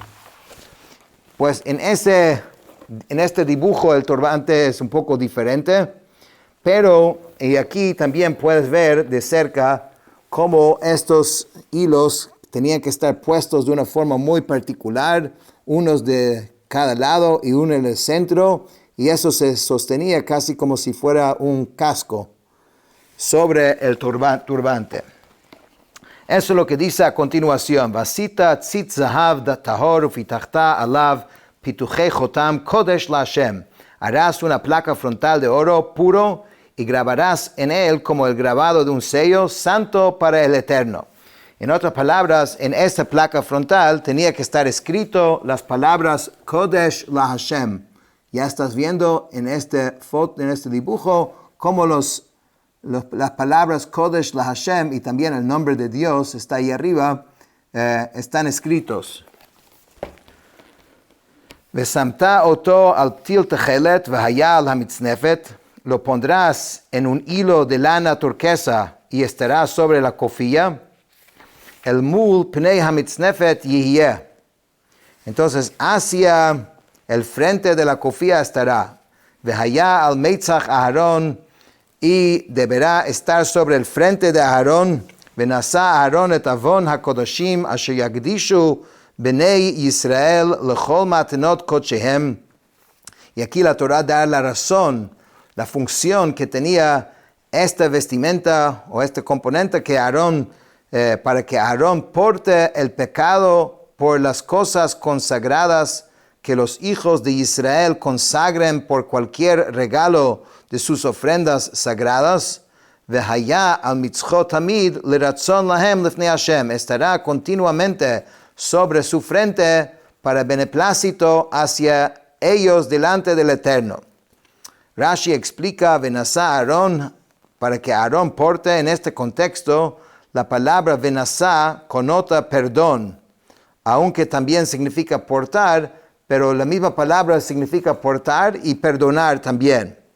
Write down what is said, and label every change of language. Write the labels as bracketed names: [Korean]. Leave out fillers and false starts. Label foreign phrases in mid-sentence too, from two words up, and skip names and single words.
[Spanish] Pues en este dibujo el turbante es un poco diferente, pero y aquí también puedes ver de cerca cómo estos hilos tenían que estar puestos de una forma muy particular, unos de cada lado y uno en el centro, y eso se sostenía casi como si fuera un casco sobre el turbante. Eso es lo que dice a continuación. [Hebrew] ועשית ציץ זהב טהור ופתחת עליו פתוחי חותם קדש לה. [Spanish] Harás una placa frontal de oro puro y grabarás en él como el grabado de un sello santo para el Eterno. En otras palabras, en esta placa frontal tenía que estar escrito las palabras [Hebrew] קדש לה. [Spanish] Ya estás viendo en este dibujo cómo las palabras [Hebrew] קדש לה [Spanish] y también el nombre de Dios está ahí arriba, están escritos. [Hebrew] ושמת אותו על פתיל תכלת והיה על המצנפת. [Spanish] Lo pondrás en un hilo de lana turquesa y estará sobre la cofilla. [Hebrew] אל מול פני המצנפת יהיה. [Spanish] Entonces, hacia el frente de la cofilla estará. [Hebrew] והיה על מצח אהרן, [Spanish] y deberá estar sobre el frente de Aarón. [Hebrew] ונשא אהרן את עון הקדשים אשר יקדישו בני ישראל לכל מתנת קדשיהם. [Spanish] Y aquí la Torah da la razón, la función que tenía esta vestimenta o este componente que Aarón, para que Aarón porte el pecado por las cosas consagradas que los hijos de Israel consagren por cualquier regalo de sus ofrendas sagradas. [Hebrew] והיה על מצחו תמיד לרצון להם לפני ה. [Spanish] Estará continuamente sobre su frente para beneplácito hacia ellos delante del Eterno. Rashi explica [Hebrew] ונשא אהרן, [Spanish] para que Aarón porte. En este contexto, la palabra venasá connota perdón, aunque también significa portar, pero la misma palabra significa portar y perdonar también.